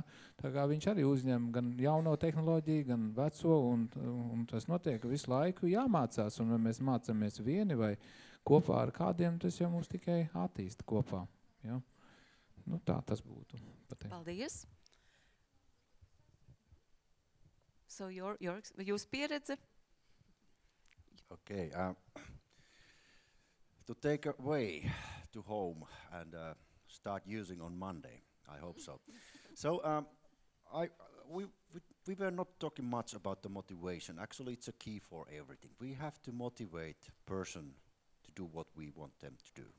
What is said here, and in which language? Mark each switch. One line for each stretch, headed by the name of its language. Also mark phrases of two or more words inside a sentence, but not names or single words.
Latvian: Tā kā viņš arī uzņem gan jauno tehnoloģiju, gan veco, un tas notiek visu laiku jāmācās. Un vai mēs mācāmies vieni vai kopā ar kādiem, tas jau mums tikai attīsta kopā. Ja? Tā tas būtu. Paldies. So jūsu pieredze?
English: Okay. To take away to home and start using on Monday. I hope so. So we were not talking much about the motivation. Actually, it's a key for everything. We have to motivate person to do what we want them to do.